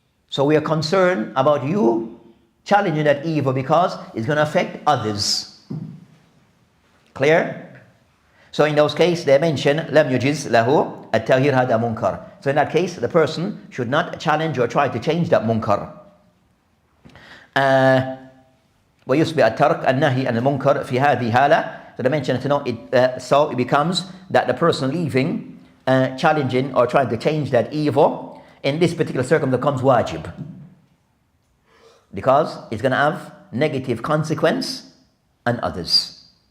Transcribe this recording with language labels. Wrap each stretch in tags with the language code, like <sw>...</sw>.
<en>So we are concerned about you challenging that evil because it's going to affect others. Clear? So in those cases, they mention لم يجز له التغيير هذا منكر. So in that case, the person should not challenge or try to change that munkar.</en> <ar>ويصبح الترك النهي عن المنكر في هذه حالة.</ar> <en>So they mention so it becomes that the person leaving, challenging or trying to change that evil in this particular circumstance becomes wajib. Because it's going to have negative consequence on others.</en>